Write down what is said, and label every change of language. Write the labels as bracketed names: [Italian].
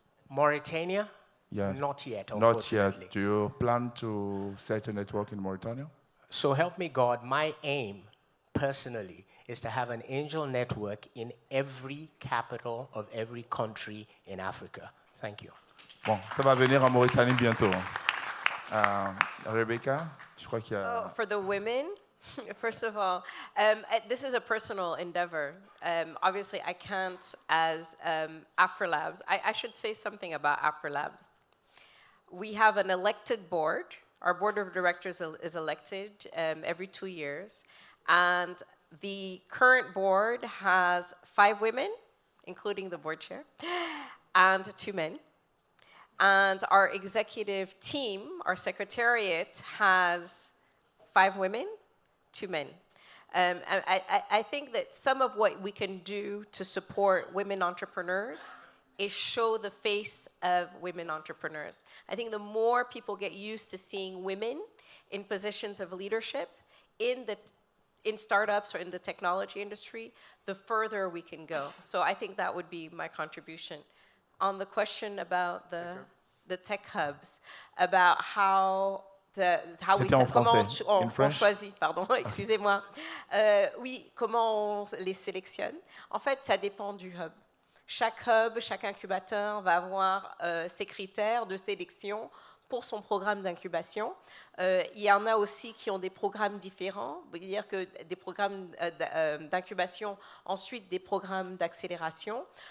[English] Mauritania? Yes. Not yet, Not unfortunately. yet. Do you plan to set a network in Mauritania? So help me God, my aim personally is to have an angel network in every capital of every country in Africa. Thank you. [French] Bon, ça va venir en Mauritanie bientôt. Rebecca, je crois qu'il y a... [English] Oh, for the women, first of all, this is a personal endeavor. Obviously, I can't, as AfriLabs, I should say something about AfriLabs. We have an elected board. Our board of directors is elected every 2 years. And the current board has 5 women, including the board chair, and 2 men. And our executive team, our secretariat, has 5 women, 2 men. I think that some of what we can do to support women entrepreneurs is show the face of women entrepreneurs. I think the more people get used to seeing women in positions of leadership in startups or in the technology industry, the further we can go. So I think that would be my contribution. On the question about the tech hubs, about how [French] C'était en français. on choisit, pardon, excusez-moi. Oui, comment on les sélectionne. En fait, ça dépend du hub. Chaque hub, chaque incubateur va avoir ses critères de sélection pour son programme d'incubation. Il y en a aussi qui ont des programmes différents, c'est-à-dire que des programmes d'incubation, ensuite des programmes d'accélération.